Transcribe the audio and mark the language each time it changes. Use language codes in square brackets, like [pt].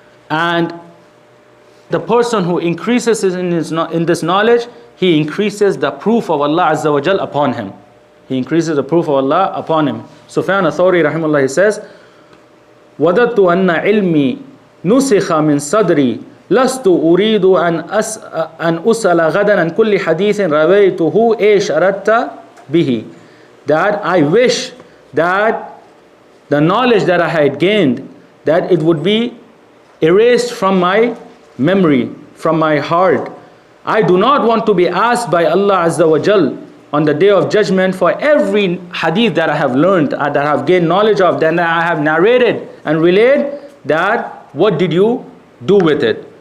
[en] And the person who increases in this knowledge, he increases the proof of Allah Azza wa Jal upon him. He increases the proof of Allah upon him. [ar] Sufyan al-Thawri rahimahullah, [en] he says, [ar] وَدَدْتُ أَنَّ عِلْمِي نُسِخَ مِنْ صَدْرِي لَسْتُ أُرِيدُ أَنْ أُسَلَ غَدًا عَنْ كُلِّ حَدِيثٍ رَوَيْتُهُ إِيش أَرَدْتَ بِهِ. [en] That I wish that the knowledge that I had gained, that it would be erased from my memory, from my heart. I do not want to be asked by Allah Azza wa Jal on the day of judgment for every hadith that I have learned, that I have gained knowledge of, then I have narrated and relayed, that what did you do with it?